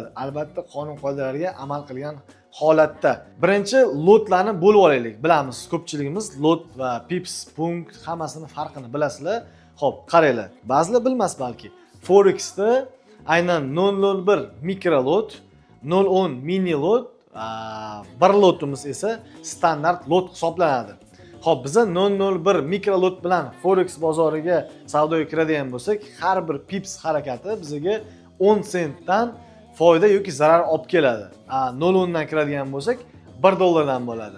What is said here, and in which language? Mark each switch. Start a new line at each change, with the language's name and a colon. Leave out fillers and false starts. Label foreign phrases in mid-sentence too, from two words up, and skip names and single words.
Uzbek: Albatta qonun qoidalarga amal qilgan holatda. Birinchi lotlarni bo'lib olaylik. Bilamiz, ko'pchiligimiz lot va pips, punkt hammasini farqini bilasizlar. Xo'p, qaranglar. Ba'zilar bilmas balki. Forexda aynan 001 mikro lot, 010 mini lot, bir lotimiz esa standart lot hisoblanadi. Xo'p, biza 001 mikro lot bilan forex bozoriga savdoga kiradigan bo'lsak, har bir pips harakati bizga 10 sentdan foyda yoki zarar olib keladi. 0.10 dan kiradigan bo'lsak, 1 dollardan bo'ladi.